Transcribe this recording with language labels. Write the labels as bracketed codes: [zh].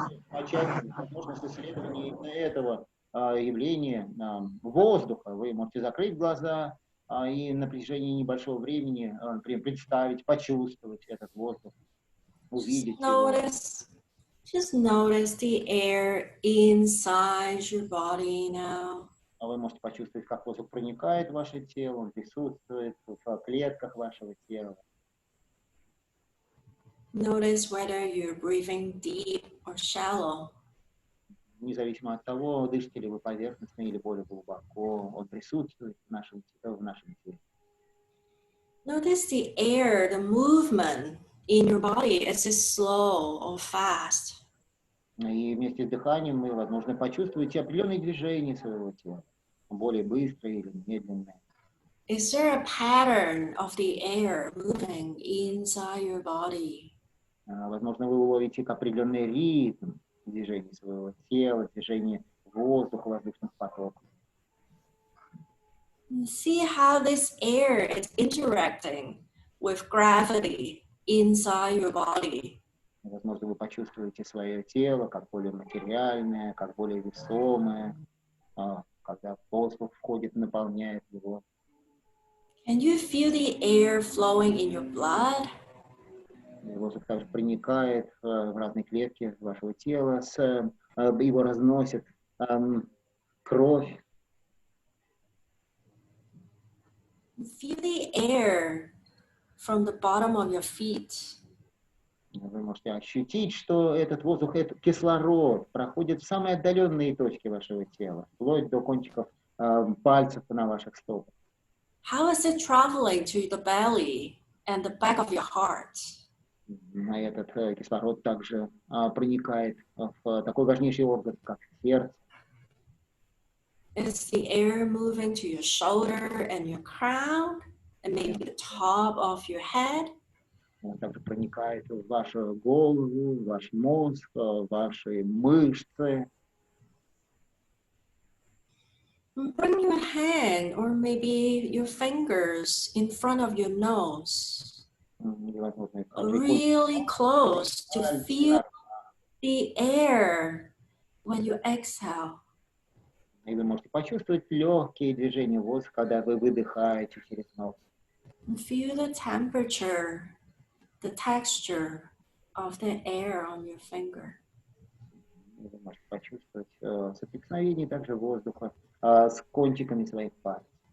[ru] Начать возможность исследования этого явления воздуха. Вы можете закрыть глаза и на протяжении небольшого времени представить, почувствовать этот воздух, увидеть его. [en] Just notice the air inside your body now. [ru] Вы можете почувствовать, как воздух проникает в ваше тело, он присутствует в клетках вашего тела. [en] Notice whether you're breathing deep or shallow. [ru] Независимо от того, дышите ли вы поверхностно или более глубоко, он присутствует в нашем теле. [en] Notice the air, the movement in your body. Is it slow or fast? [ru] И вместе с дыханием вы, возможно, почувствуете определенные движения своего тела, более быстрые или медленные. [en] Is there a pattern of the air moving inside your body? [ru] Возможно, вы уловите определенный ритм движения своего тела, движения воздуха, воздушных потоков. [en] See how this air is interacting with gravity inside your body. [ru] Возможно, вы почувствуете свое тело как более материальное, как более весомое, когда воздух входит, наполняет его. [en] Can you feel the air flowing in your blood? [ru] Воздух также проникает в разные клетки вашего тела, его разносит кровь. [en] Feel the air from the bottom of your feet. [ru] Вы можете ощутить, что этот воздух, этот кислород проходит в самые отдаленные точки вашего тела, вплоть до кончиков пальцев на ваших стопах. [en] How is it traveling to the belly and the back of your heart? [ru] Этот кислород также проникает в такой важнейший орган, как сердце. [en] Is the air moving to your shoulder and your crown and maybe the top of your head? [ru] Он также проникает в вашу голову, в ваш мозг, в ваши мышцы. [en] Bring your hand or maybe your fingers in front of your nose. Really close to feel the air when you exhale. [ru] И вы можете почувствовать легкие движения воздуха, когда вы выдыхаете через нос. [en] Feel the temperature, the texture of the air on your finger. [ru] Вы можете почувствовать соприкосновение также воздуха с кончиками своих пальцев.